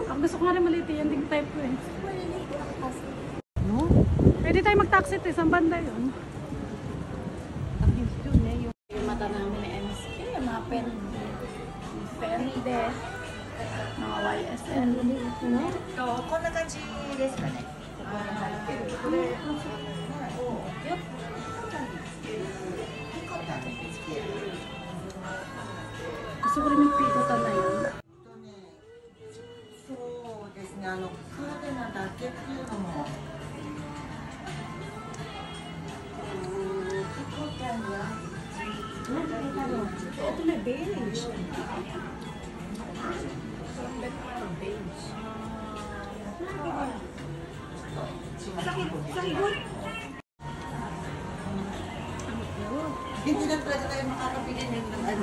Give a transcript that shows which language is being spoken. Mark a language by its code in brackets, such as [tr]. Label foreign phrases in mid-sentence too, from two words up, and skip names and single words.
[tl] Ako gusto ko nga rin maliit yan, hindi type ko eh. Maliliit lang kasi. No? Pwede tayo mag-taxi eh, saan banda yun? Yung mata namin ni Ems. Eh, mga pende, mga YSL. No? So, [ja] こんな感じですかね。 [tl] Gusto ko rin yung pikotan na yun. [ja] そうですね、カーデナだけっていうのも。 [tl] Ito na beige. Hindi na talaga tayo makakapili ng ano.